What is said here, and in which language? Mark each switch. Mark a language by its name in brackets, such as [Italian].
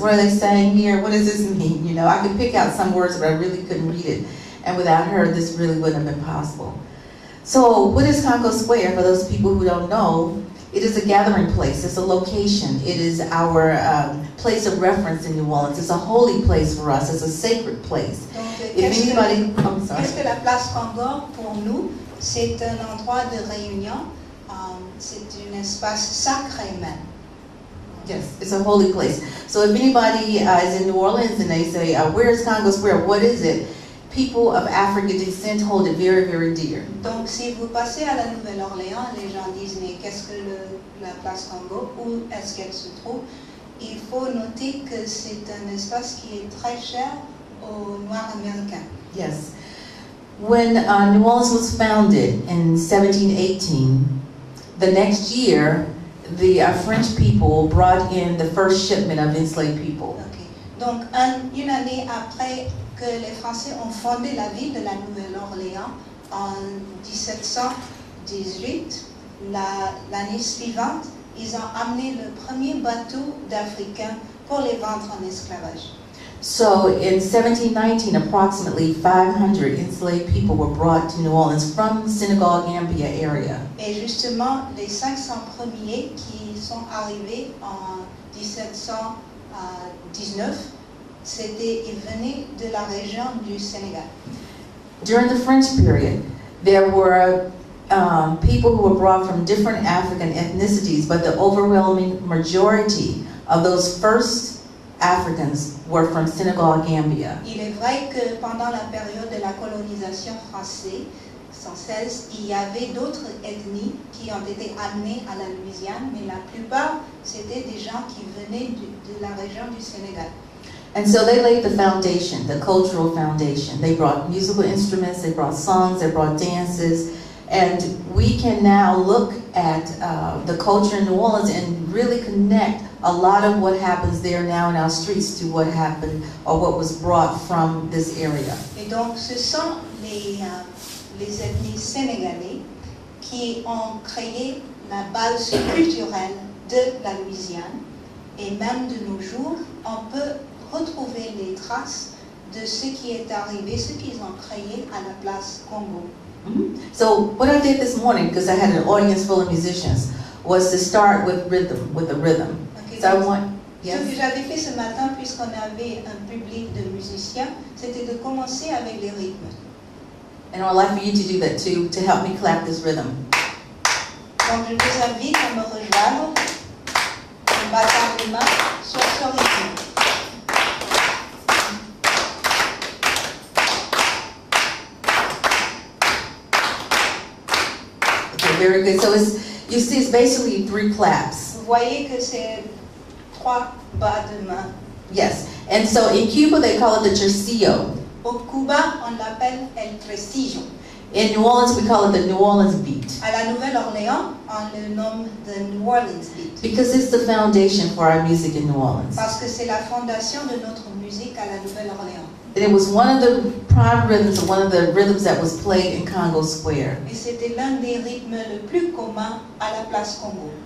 [English] What are they saying here? What does this mean? I could pick out some words, but I really couldn't read it. And without her, this really wouldn't have been possible. So what is Congo Square? For those people who don't know, it is a gathering place. It's a location. It is our place of reference in New Orleans. It's a holy place for us. It's a sacred place. [French] Qu'est-ce que la place Congo pour nous? C'est un endroit de réunion. C'est un espace sacré même. [English] Yes, it's a holy place. So if anybody is in New Orleans and they say, where is Congo Square? What is it? People of African descent hold it very, very dear. [French] Donc, si vous passez à la Nouvelle-Orléans, les gens disent, mais qu'est-ce que la place Congo? Où est-ce qu'elle se trouve? Il faut noter que c'est un espace qui est très cher aux Noirs américains. [English] Yes. When New Orleans was founded in 1718, the next year, the French people brought in the first shipment of enslaved people. Okay. [French] Donc, une année après que les Français ont fondé la ville de la Nouvelle-Orléans en 1718, l'année suivante, ils ont amené le premier bateau d'Africains pour les vendre en esclavage. [English] So in 1719, approximately 500 enslaved people were brought to New Orleans from the Senegal-Gambia area. [French] Et justement, les 500 premiers qui sont arrivés en 1719, ils venaient de la région du Sénégal. [English] During the French period, there were people who were brought from different African ethnicities, but the overwhelming majority of those first Africans were from Senegal-Gambia. [French] Il est vrai que pendant la période de la colonisation française, il y avait d'autres ethnies qui ont été amenées à la Louisiane, mais la plupart, c'était des gens qui venaient de la région du Sénégal. [English] And so they laid the foundation, the cultural foundation. They brought musical instruments, they brought songs, they brought dances, and we can now look at the culture in New Orleans and really connect a lot of what happens there now in our streets to what happened or what was brought from this area. [French] Et donc, ce sont les ethnies sénégalais qui ont créé la base culturelle de la Louisiane. Et même de nos jours, on peut retrouver les traces de ce qui est arrivé, ce qu'ils ont créé à la place Congo. [English] So what I did this morning, because I had an audience full of musicians, was to start with the rhythm. Okay, So I want, [French] Ce que j'avais fait ce matin, puisqu'on avait un public de musiciens, c'était de commencer avec les rythmes. [English] And I'd like for you to do that too, to help me clap this rhythm. [French] Donc je vous invite à me rejoindre, en battant les mains sur ce rythme. [English] Okay, very good. So you see, it's basically 3 claps. [French] Vous voyez que c'est 3 bas de main. [English] Yes. And so in Cuba, they call it the tresillo. [French] Au Cuba, on l'appelle el tresillo. [English] In New Orleans, we call it the New Orleans beat. [French] À la Nouvelle-Orléans, on le nomme the New Orleans beat. [English] Because it's the foundation for our music in New Orleans. [French] Parce que c'est la fondation de notre musique à la Nouvelle-Orléans. [English] And it was one of the prime rhythms, one of the rhythms that was played in Congo Square. [French] Et c'était l'un des rythmes le plus commun à la place Congo.